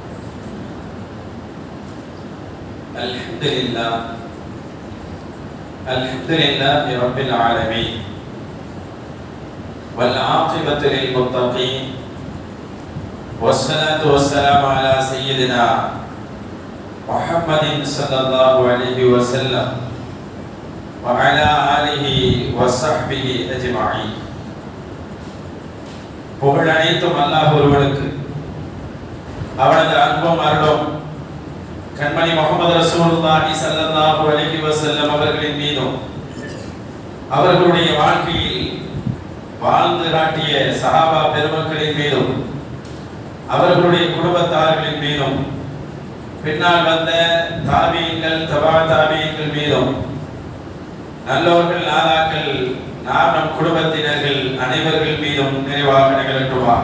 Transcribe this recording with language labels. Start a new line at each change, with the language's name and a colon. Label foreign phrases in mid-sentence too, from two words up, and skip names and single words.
Arabic: الحمد لله رب العالمين والعاقبة للمتقين والصلاة والسلام على سيدنا محمد صلى الله عليه وسلم وعلى آله وصحبه أجمعين.
Tamil: புகழ் அனைத்தும் அல்லாஹ் ஒருவனுக்கு, அவனது அன்பும் அருளும் கண்மணி முஹம்மது ரசூலுல்லாஹி
Arabic: صلى الله عليه وسلم
Tamil: அவர்களின் மீதும், அவர்களுடைய வாழ்க்கையில் வாழ்ந்து காட்டிய சஹாபா பெருமக்களின் மீதும், அவர்களுடைய குடும்பத்தார்களின் மீதும், பின்னால் வந்த தாபீன்கள் தபா தாபீன்கள் மீதும், நல்லோர்கள் நாதாக்கள் நாம் நம் குடும்பத்தினர்கள் அனைவர்கள் மீதும் நிறைவாக நிகழட்டுமாக.